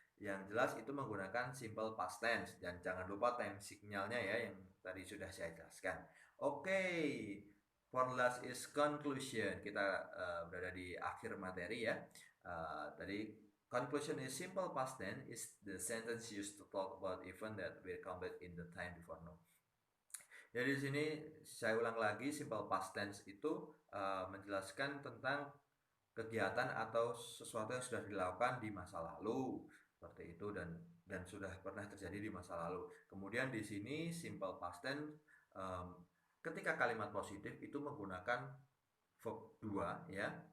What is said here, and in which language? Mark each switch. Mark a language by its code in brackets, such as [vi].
[id] Yang jelas itu menggunakan simple past tense, dan jangan lupa time signalnya ya yang tadi sudah saya jelaskan. [en] Oke, for last is conclusion. [id] Kita berada di akhir materi ya. Tadi [en] conclusion is simple past tense is the sentence used to talk about event that will complete in the time before now. [id] Jadi di sini saya ulang lagi, simple past tense itu menjelaskan tentang kegiatan atau sesuatu yang sudah dilakukan di masa lalu, seperti itu, dan sudah pernah terjadi di masa lalu. Kemudian di sini simple past tense ketika kalimat positif itu menggunakan verb 2 ya.